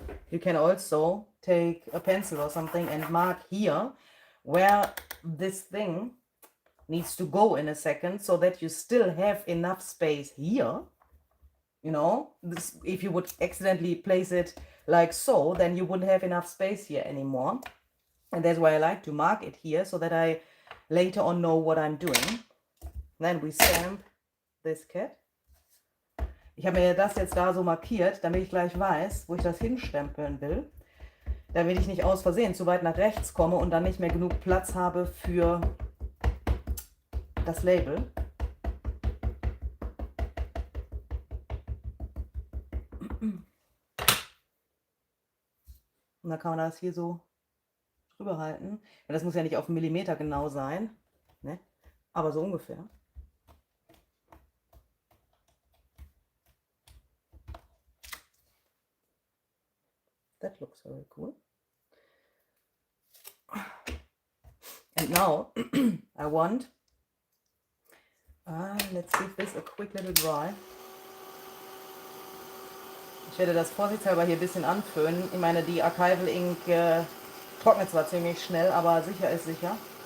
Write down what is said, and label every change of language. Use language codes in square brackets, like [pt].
[en] you can also take a pencil or something and mark here where this thing needs to go in a second, so that you still have enough space here. You know, this, if you would accidentally place it like so, then you wouldn't have enough space here anymore. And that's why I like to mark it here, so that I later on know what I'm doing. Then we stamp this cat. [de] Ich habe mir das jetzt da so markiert, damit ich gleich weiß, wo ich das hinstempeln will. Damit ich nicht aus Versehen zu weit nach rechts komme und dann nicht mehr genug Platz habe für das Label. Und dann kann man das hier so drüber halten. Und das muss ja nicht auf einen Millimeter genau sein, ne? Aber so ungefähr. [en] That looks very cool. And now I want, let's give this a quick little dry. [de] Ich werde das vorsichtshalber hier ein bisschen anföhnen. Ich meine, die Archival Ink trocknet zwar ziemlich schnell, aber sicher ist sicher.